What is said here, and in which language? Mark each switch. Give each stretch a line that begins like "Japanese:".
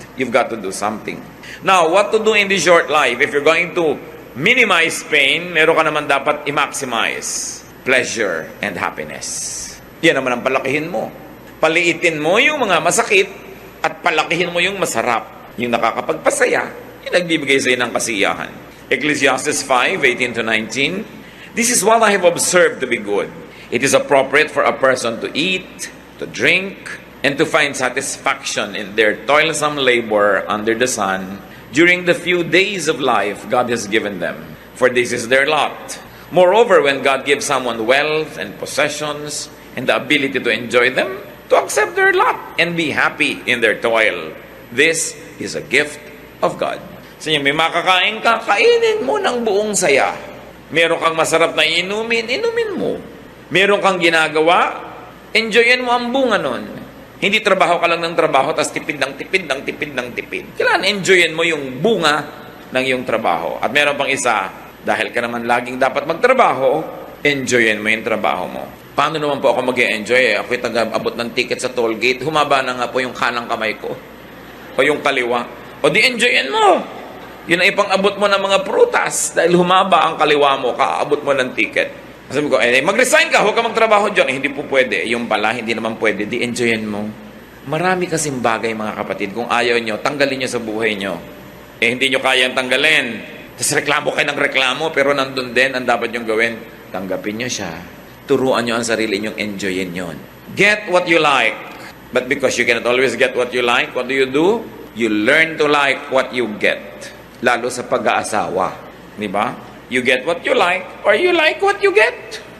English: You've got to do something. Now, what to do in this short life? If you're going to minimize pain,
Filipino: meron ka naman dapat i-maximize
English: pleasure and happiness.
Filipino: Yan naman ang palakihin mo. Paliitin mo yung mga masakit at palakihin mo yung masarap. Yung nakakapagpasaya, yung nagbibigay sa'yo ng kasiyahan.
English: Ecclesiastes 5:18-19, this is what I have observed to be good. It is appropriate for a person to eat, to drink, and to find satisfaction in their toilsome labor under the sun during the few days of life God has given them, for this is their lot. Moreover, when God gives someone wealth and possessions and the ability to enjoy them, to accept their lot and be happy in their toil. This is a gift of God.
Filipino: So may makakain ka, kainin mo ng buong saya. Meron kang masarap na inumin, inumin mo. Meron kang ginagawa, enjoyin mo ang bunga nun. Hindi trabaho ka lang ng trabaho, tapos tipid ng tipid ng tipid ng tipid. Kailangan enjoyin mo yung bunga ng iyong trabaho. At meron pang isa, dahil ka naman laging dapat magtrabaho, enjoyin mo yung trabaho mo. Paano naman po ako mag-e-enjoy? Ako'y taga-abot ng ticket sa toll gate, humaba na nga po yung kanang kamay ko. O yung kaliwa. O di enjoyin mo. Yun ay pang-abot mo ng mga prutas. Dahil humaba ang kaliwa mo, kaabot mo ng ticket. Sabi ko, mag-resign ka, huwag ka magtrabaho dyan. Hindi po pwede. Yung pala, hindi naman pwede. Di enjoyin mo. Marami kasing bagay mga kapatid. Kung ayaw nyo, tanggalin nyo sa buhay nyo. Hindi nyo kayang tanggalin. Tapos reklamo kayo ng reklamo, pero nandun din ang dapat nyong gawin. Tanggapin nyo siya. Turuan nyo ang sarili nyong enjoyin yon.
English: Get what you like. But because you cannot always get what you like, what do? You learn to like what you get.
Filipino: Lalo sa pag-aasawa. Di ba?
English: You get what you like or you like what you get.